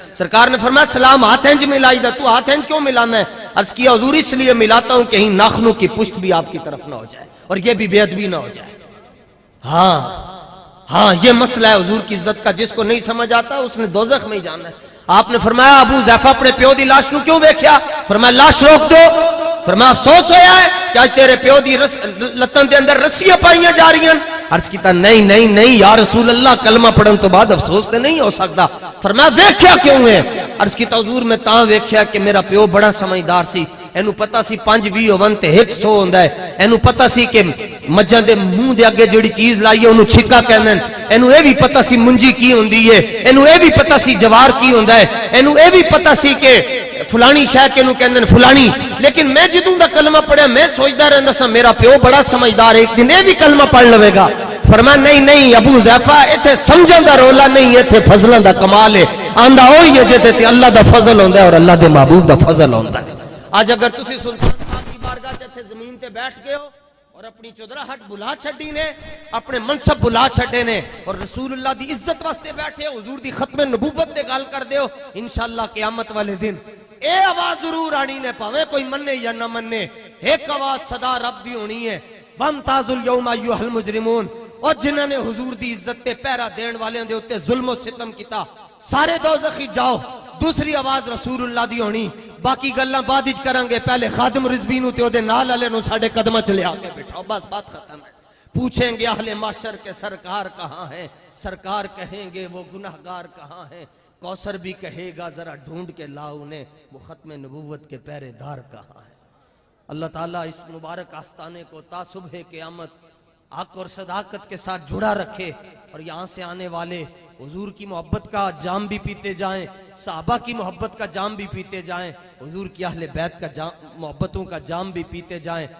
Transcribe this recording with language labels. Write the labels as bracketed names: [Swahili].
[Punjabi] سرکار نے فرمایا سلام ہاتھ انج ملائی دا، تو ہاتھ انج کیوں ملانا ہے؟ [Urdu] عرض کیا حضور اس لیے ملاتا ہوں کہیں ناخنوں کی پشت بھی آپ کی طرف نہ ہو جائے اور یہ بھی بے ادبی نہ ہو جائے. ہاں یہ مسئلہ ہے حضور کی عزت کا، جس کو نہیں سمجھ آتا اس نے دوزخ میں ہی جانا ہے. [Punjabi] آپ نے فرمایا ابو حذیفہ اپنے پیو دی لاش نو کیوں ویکھیا؟ فرمایا لاش روک دو. فرمایا افسوس ہویا ہے کہ آج تیرے پیو دی لتن دے اندر رسیاں پائیاں جا رہی ہیں. عرض کیتا نہیں یا رسول اللہ کلمہ پڑھن تو بعد افسوس تے نہیں ہو سکتا. فرمایا ویکھیا کیوں ہے؟ عرض کیتا حضور میں تاں ویکھیا کہ میرا پیو بڑا سمجھدار سی، اینو پتہ سی 5-20 ہون تے 100 ہوندا ہے. اینو پتہ سی کہ مجھاں دے منہ دے اگے جڑی چیز لائی ہے اونوں چھکا کہندے ہیں. اینو اے بھی پتہ سی منجی کی ہوندی ہے، اینو اے بھی پتہ سی جوار کی ہوندا ہے، اینو اے بھی پتہ سی کہ فلانی شے کینو کہندے ہیں فلانی. لیکن میں جدوں دا کلمہ پڑھیا میں سوچدا رہندا سا میرا پیو بڑا سمجھدار ہے، ایک دن اے بھی کلمہ پڑھ لوے گا. فرمایا نہیں ابو حذیفہ ایتھے سمجھن دا رولا نہیں، ایتھے فضلاں دا کمال ہے. آندا ہوئی ہے جے تے اللہ دا فضل ہوندا ہے اور اللہ دے محبوب دا فضل ہوندا ہے. آج اگر تسی سلطان صاحب کی بارگاہ تے زمین تے بیٹھ گئے ہو اور اپنی چودراہٹ بلا چھڈی نے، اپنے منصب بلا چھڈے نے اور رسول اللہ دی عزت واسطے بیٹھے ہو، حضور دی ختم نبوت تے گل کر دیو، انشاءاللہ قیامت والے دن اے آواز ضرور آنی نے، پاویں کوئی مننے یا نہ مننے، ایک آواز صدا رب دی ہونی ہے [Arabic] وَامْتَازُوا الْيَوْمَ أَيُّهَا الْمُجْرِمُونَ. [Punjabi] اور جنہاں نے حضور دی عزت تے پیرا دین والے دے اوتے ظلم و ستم کیتا سارے دوزخی جاؤ. دوسری آواز رسول اللہ دی ہونی، باقی گلاں بعد وچ کران گے. پہلے خادم رضوی نو تے او دے نال والے نو ساڈے قدماں چ لیا کے بٹھاؤ، بس بات ختم ہے. [Urdu] پوچھیں گے اہل محشر کے سرکار کہاں ہیں، سرکار کہیں گے وہ گناہگار کہاں ہیں. کوثر بھی کہے گا ذرا ڈھونڈ کے لاؤ انہیں، وہ ختم نبوت کے پہرے دار کہاں ہیں. اللہ تعالیٰ اس مبارک آستانے کو تا صبح قیامت حق اور صداقت کے ساتھ جڑا رکھے اور یہاں سے آنے والے حضور کی محبت کا جام بھی پیتے جائیں، صحابہ کی محبت کا جام بھی پیتے جائیں، حضور کی اہل بیت کا محبتوں کا جام بھی پیتے جائیں.